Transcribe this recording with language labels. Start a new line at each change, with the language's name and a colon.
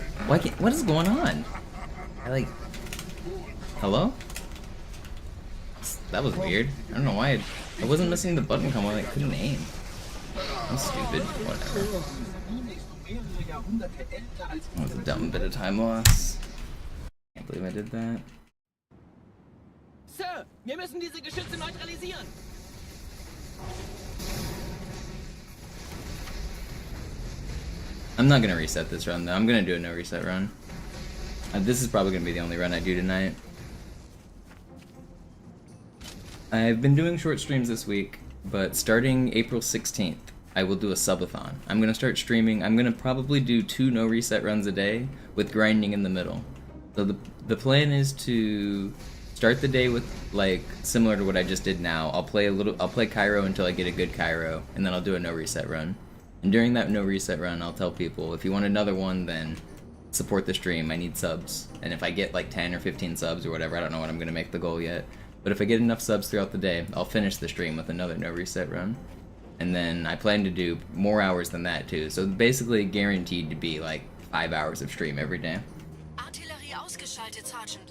English: Why can't... What is going on? I like... Hello? That was weird. I don't know why I wasn't missing the button combo, I couldn't aim. I'm stupid. Whatever. That was a dumb bit of time loss. Can't believe I did that.
German: Sir, wir müssen diese Geschütze neutralisieren.
English: I'm not gonna reset this run though. I'm gonna do a no reset run. This is probably gonna be the only run I do tonight. I've been doing short streams this week, but starting April 16th, I will do a subathon. I'm gonna start streaming. I'm gonna probably do 2 no reset runs a day with grinding in the middle. So the plan is to start the day with like similar to what I just did now. I'll play Cairo until I get a good Cairo, and then I'll do a no reset run. And during that no reset run, I'll tell people if you want another one, then support the stream. I need subs, and if I get like 10 or 15 subs or whatever, I don't know what I'm gonna make the goal yet. But if I get enough subs throughout the day, I'll finish the stream with another no reset run. And then I plan to do more hours than that too. So basically guaranteed to be like 5 hours of stream every day.
German: Artillerie ausgeschaltet, Sergeant.